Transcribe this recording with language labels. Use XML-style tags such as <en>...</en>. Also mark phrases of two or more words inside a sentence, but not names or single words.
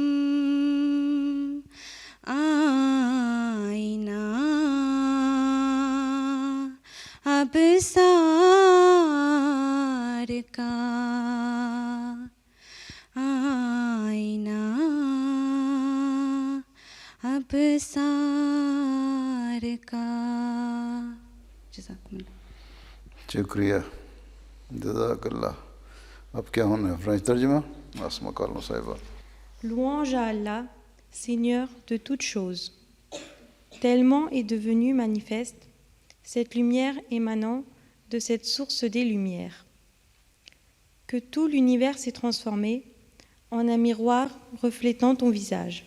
<ur>آئینہ ابصار کا آئینہ ابصار کا</ur> <ar>جزاکم اللہ</ar> <ur>شکریہ</ur> <ar>جزاک اللہ.</ar> <ur>اب کیا ہونا ہے فرانچ ترجمہ آسما کالم صاحبہ.</ur> <fr>Louange à Allah, Seigneur de toutes choses. Tellement est devenue manifeste cette lumière émanant de cette source des lumières, que tout l'univers s'est transformé en un miroir reflétant ton visage.</fr>